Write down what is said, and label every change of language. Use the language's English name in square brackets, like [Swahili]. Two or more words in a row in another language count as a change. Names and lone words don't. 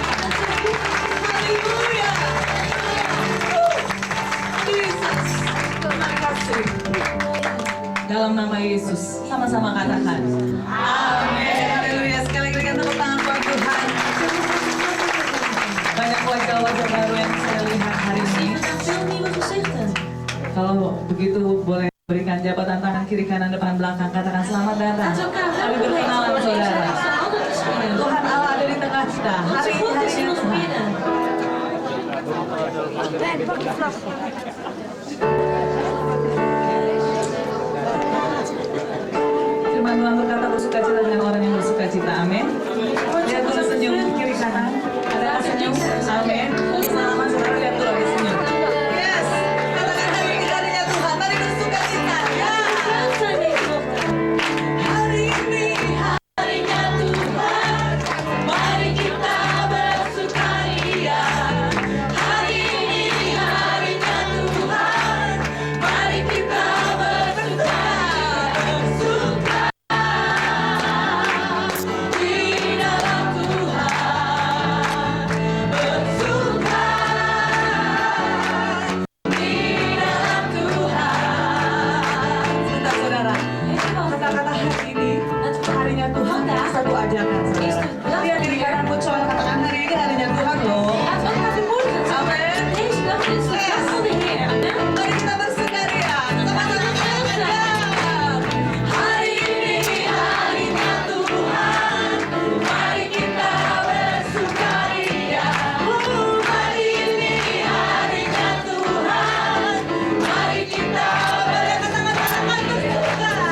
[Indonesian] Haleluya. Yesus, terima kasih. Dalam nama Yesus, sama-sama katakan. Amin. Haleluya. Sekali lagi berikan tepuk tangan buat Tuhan. Banyak wajah-wajah baru yang saya lihat hari ini. [Dutch] Veel nieuwe gezichten. [Indonesian] Kalau begitu boleh berikan jabatan tangan kiri kanan depan belakang, katakan selamat datang. [Dutch] Laat elkaar [Indonesian] Kami [Dutch] welkom [Indonesian] berkenalan [Dutch] heten. [Indonesian] saudara. [Dutch] Ze altijd beschrijven. [Indonesian] Tuhan Allah ada di tengah kita. [Dutch] Wat [Indonesian] Hari [Dutch] zo [Indonesian] ini [Dutch] goed is in [Indonesian] harinya [Dutch] ons [Indonesian] Tuhan. [Dutch] midden. [Indonesian] Firman Tuhan berkata bersukacita dengan orang yang bersukacita. Amin. Lihat dulu senyum kiri kanan. Ada yang senyum. Amin. Salaman saudara, lihat dulu ada senyum. Yes. Katakan hari ini harinya Tuhan. Mari bersukacita. Ya. [Dutch] Welkom zijn deze ochtend. [Indonesian] Hari ini harinya Tuhan, mari kita bersukaria. Hari ini harinya Tuhan, mari kita bersuka di dalam Tuhan, bersuka di dalam Tuhan. Sebentar saudara. Kata-kata hari ini, harinya Tuhan, satu ajakan saudara. Lihat diri kananmu coba katakan hari ini harinya Tuhan loh. [Dutch] Laten we elkaar bemoedigen. [Indonesian] Amin. [Dutch] Deze dag is de dag van de Heer. Amen. [Indonesian] Mari kita bersukaria. Sama-sama katakan ya. Hari ini harinya Tuhan, mari kita bersukaria. Hari ini harinya Tuhan, mari kita berkata-katakan bersuka.